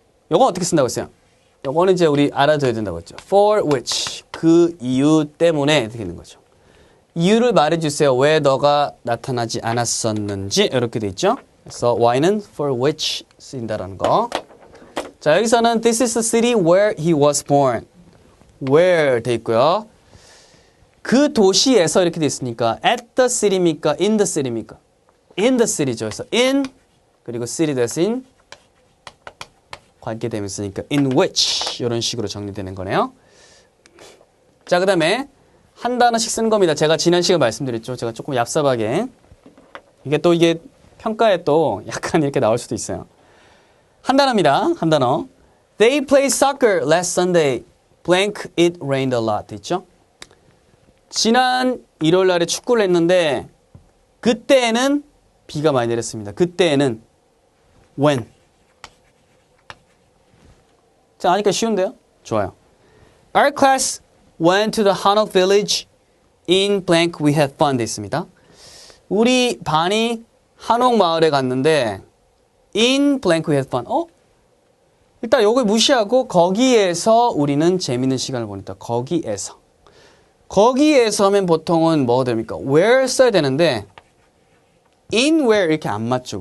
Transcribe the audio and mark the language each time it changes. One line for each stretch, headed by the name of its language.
Korean: 요거 어떻게 쓴다고 했어요? 요거는 이제 우리 알아둬야 된다고 했죠. For which. 그 이유 때문에 이렇게 되는 거죠. 이유를 말해주세요. 왜 너가 나타나지 않았었는지 이렇게 돼 있죠. 그래서 why는 for which 쓰인다라는 거. 자, 여기서는
English: this is the city where he was born.
Korean: where 돼 있고요. 그 도시에서 이렇게 돼 있으니까
English: at the city
Korean: 입니까?
English: in the city
Korean: 입니까?
English: in the city
Korean: 죠. 그래서 in 그리고 city 대신 관계되면 쓰니까 in which 이런 식으로 정리되는 거네요. 자, 그 다음에 한 단어씩 쓰는 겁니다. 제가 지난 시간 말씀드렸죠. 제가 조금 얍삽하게. 이게 평가에 또 약간 이렇게 나올 수도 있어요. 한 단어입니다. 한 단어.
English: They played soccer last Sunday. Blank, it rained a lot.
Korean: 있죠? 지난 일요일 날에 축구를 했는데 그때에는 비가 많이 내렸습니다. 그때에는 when. 자, 아니까 쉬운데요? 좋아요.
English: Our class went to the Hanok village in blank we had fun
Korean: 돼 있습니다. 우리 반이 한옥 마을에 갔는데
English: in blank we had fun.
Korean: 일단 요걸 무시하고 거기에서 우리는 재밌는 시간을 보냈다. 거기에서 하면 보통은 뭐가 됩니까? where 써야 되는데 in where 이렇게 안 맞죠.